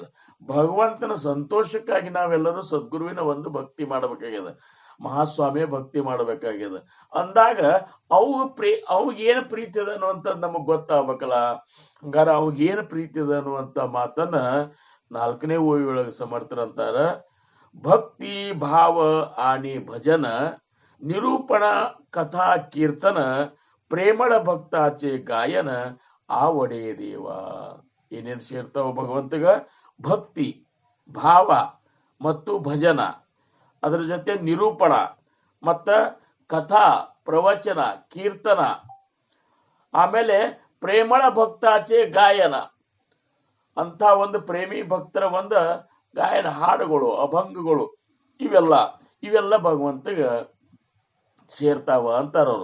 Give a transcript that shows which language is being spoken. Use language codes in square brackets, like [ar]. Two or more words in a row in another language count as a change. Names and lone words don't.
[kn] ಭಗವಂತನ ಸಂತೋಷಕ್ಕಾಗಿ ನಾವೆಲ್ಲರೂ ಸದ್ಗುರುವಿನ ಒಂದು ಭಕ್ತಿ ಮಾಡಬೇಕಾಗ್ಯದ, ಮಹಾಸ್ವಾಮಿಯ ಭಕ್ತಿ ಮಾಡಬೇಕಾಗ್ಯದ. ಅಂದಾಗ ಅವಾಗೇನು ಪ್ರೀತಿ ಅದ ಅನ್ನುವಂಥದ್ದು ನಮಗ್ ಗೊತ್ತಾಗ್ಬೇಕಲ್ಲ. ಹಂಗಾರ ಅವಾಗೇನು ಪ್ರೀತಿ ಅದ ಅನ್ನುವಂತ ಮಾತನ್ನ 4ನೇ ಓವಿಯೊಳಗೆ ಸಮರ್ಥರಂತಾರ, [mr] भक्ति भाव आणि भजन निरूपण कथा कीर्तन प्रेमळ भक्ताचे गायन आवडे देवा. [kn] ಏನೇನು ಸೇರ್ತಾವ ಭಗವಂತಗ? ಭಕ್ತಿ, ಭಾವ ಮತ್ತು ಭಜನ ಅದರ ಜೊತೆ ನಿರೂಪಣ ಮತ್ತ ಕಥಾ ಪ್ರವಚನ ಕೀರ್ತನ, ಆಮೇಲೆ [mr] प्रेमळ भक्ताचे गायन, [kn] ಅಂತ ಒಂದು ಪ್ರೇಮಿ ಭಕ್ತರ ಒಂದು ಗಾಯನ ಹಾಡುಗಳು ಅಭಂಗಗಳು ಇವೆಲ್ಲ ಭಗವಂತಗ ಸೇರ್ತಾವ ಅಂತಾರವ್ರು.